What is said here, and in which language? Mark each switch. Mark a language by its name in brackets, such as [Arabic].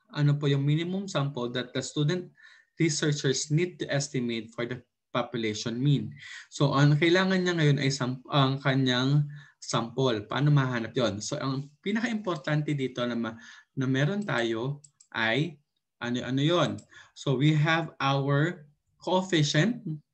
[Filipino] Ano po yung [English] minimum sample that the student researchers need to estimate for the population mean? [Filipino] So, ang kailangan niya ngayon ay ang kanyang sample. Paano mahanap yon? So, ang pinaka-importante dito na meron tayo ay ano yon? [English] So, we have our coefficient.